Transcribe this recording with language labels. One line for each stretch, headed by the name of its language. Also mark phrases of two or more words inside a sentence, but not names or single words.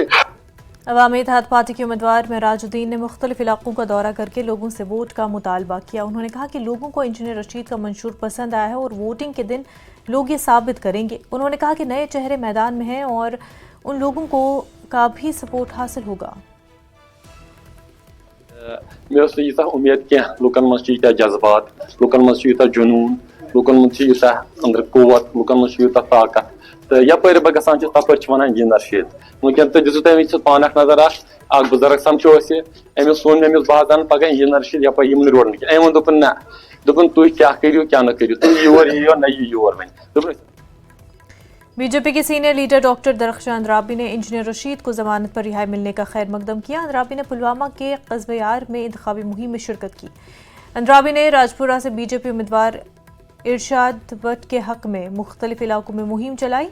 Hindi: अवामी इत्तेहाद पार्टी के उम्मीदवार महराजुद्दीन ने मुख्तलिफ इलाकों का दौरा करके लोगों से वोट का मुतालबा किया। उन्होंने कहा कि लोगों को इंजीनियर रशीद का मंशूर पसंद आया है और वोटिंग के दिन लोग ये साबित करेंगे। उन्होंने कहा कि नए चेहरे मैदान में हैं और उन लोगों का भी सपोर्ट हासिल होगा।
Kashmiri: मे यूत उम्मीद कह लुकन मज जज्बात, लुकन मज यूत जुनून, लुकन मज यूत अंदर कुव्वत, लुकन मज यूत ताकत। तो यपर बह गसान तपर वन इंजीनियर रशीद वनकन तो दिसु तुम पान नजर अख बुजुर्ग समझो अमिस सुन अमिस बह पगह इंजीनियर रशीद यप यम रोड अम दोपन ना दोपन
Hindi: तुम क्या करो क्या न करो,
Kashmiri: तुम योर यो न योर वन।
Hindi: बीजेपी के सीनियर लीडर डॉक्टर दरख्शान अंद्राबी ने इंजीनियर रशीद को जमानत पर रिहाई मिलने का खैर मकदम किया। अंद्राबी ने पुलवामा के कस्बे-यार में इंतखाबी मुहिम में शिरकत की। अंद्राबी ने राजपुरा से बीजेपी उम्मीदवार इरशाद भट्ट के हक में मुख्तलिफ इलाकों में मुहिम चलाई।